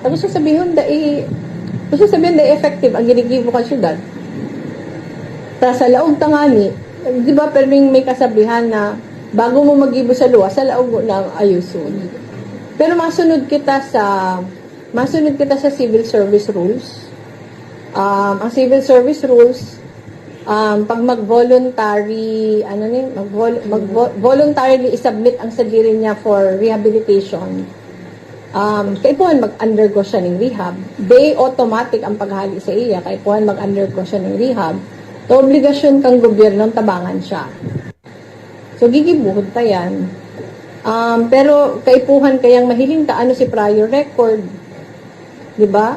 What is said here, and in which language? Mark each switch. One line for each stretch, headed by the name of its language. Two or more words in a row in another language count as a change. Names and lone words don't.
Bikol: Tapos sasabihin effective ang ginigibo ka syudad. Ta sa laog tangani, di ba perming may kasabihan na bago mo magibo sa luwa, sa laog na ayusun. Pero masunod kita sa
English: civil service rules.
Bikol: Ang
English: civil service rules,
Bikol: pag mag-voluntary, voluntarily isubmit ang sarili niya
English: for rehabilitation,
Bikol: kaipuhan mag-undergo siya ng rehab. They automatic ang paghali sa iya, kaipuhan mag-undergo siya ng rehab. So, obligasyon kang gobyernong tabangan siya. So, gigibuhod ta yan. Pero, kaipuhan kayang mahiling ta, ano si
English: prior record,
Bikol: di ba?